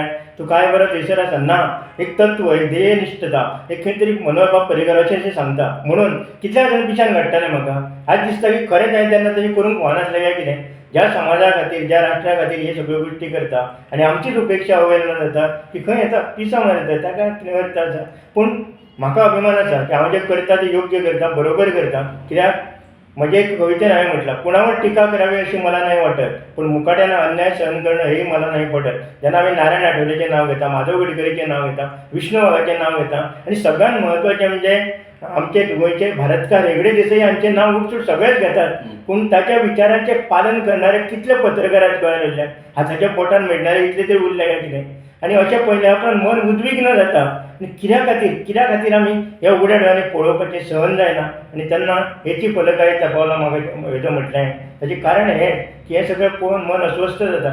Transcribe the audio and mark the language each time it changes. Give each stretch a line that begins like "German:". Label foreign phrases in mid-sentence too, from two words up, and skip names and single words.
Konkani: तूं काय बरो थंयसर आसा ना एक तत्व एक ध्येयनिश्ठता एक खंय तरी मनोहर बाब पर्रीकर अशें सांगता म्हणून कितल्या जाण पिशान काडटाले म्हाका आज दिसता की खरेंच हांवें तेन्ना तशें करूंक व्हनासलें काय कितें ज्या समाजा खातीर ज्या राष्ट्रा खातीर हे सगळ्यो गोश्टी करता आनी आमचीच उपेक्षा अवहेलना जाता की खंय येता पिसां मारता ताका करता आसा पूण म्हाका अभिमान आसा की हांव जें करता तें योग्य करता बरोबर करता कित्याक म्हजे एक कवितेन हांवें म्हटलां
Marathi: कुणावर टिका करावी अशी मला नाही वाटत पण मुकाट्यानं अन्याय सहन करणं हेही मला नाही पटत
Konkani: जेन्ना हांवें नारायण आठवलेचें नांव घेता माधव गडकरीचें नांव घेता विष्णू वाघाचें नांव घेता आनी सगळ्यात म्हत्वाचें म्हणजे आमचे गोंयचे भारतकार हेगडे देसाई हांचें नांव उठसूट सगळेच घेतात पूण ताच्या विचारांचें पालन करणारे कितले पत्रकार आज गोंयांत उरल्यात हाताच्या पोटान मेळणारे इतले तरी उरले काय कितें आनी अशें पळयल्या उपरांत मन उद्विग्न जाता आनी कित्या खातीर आमी ह्या उगड्या दोळ्यांनी पळोवपाचें सहन जायना आनी तेन्ना हेची फलकाय तपावला म्हाका हेजें म्हटलें ताचें कारण हें की हें सगळें पळोवन मन अस्वस्थ जाता